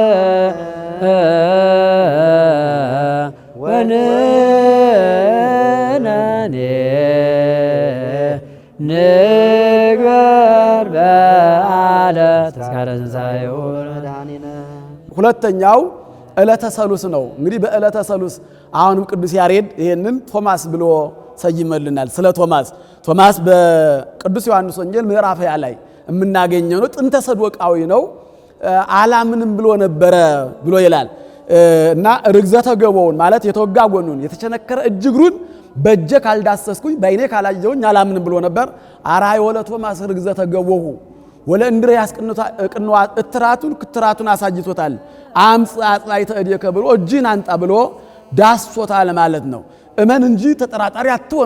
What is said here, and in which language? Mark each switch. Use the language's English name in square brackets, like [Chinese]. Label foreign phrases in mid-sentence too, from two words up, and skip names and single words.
[Geez] ወንነኔ ንግበር በዓለ ተስካረ ትንሣኤሁ መድኃኒነ። [Amharic] ሁለተኛው ዕለተ ሰሉስ ነው። እንግዲህ በዕለተ ሰሉስ አሁንም ቅዱስ ያሬድ ይሄንን ቶማስ ብሎ ሰይመልናል። ስለ ቶማስ በቅዱስ ዮሐንስ ወንጌል ምዕራፍ 20 ላይ የምናገኘው ነው። ጥንተ ሰዶቃዊ ነው። አላምንም ብሎ ነበረ ብሎ ይላል እና ርግዘተ ገቦውን ማለት የተወጋ ጎኑን የተቸነከረ እጅ እግሩን በእጄ ካልዳሰስኩኝ በዓይኔ ካላየሁኝ አላምንም ብሎ ነበር። [Geez] አርአዮ ለቶማስ ርግዘተ ገቦሁ [Amharic] ወለእንድርያስ ክትራቱን አሳይቶታል። [Geez] አምጽ አጽናዕተ እዴከ [Amharic] ብሎ እጅህን አንጣ ብሎ ዳሶታል ማለት ነው። እመን እንጂ ተጠራጣሪ አትሆን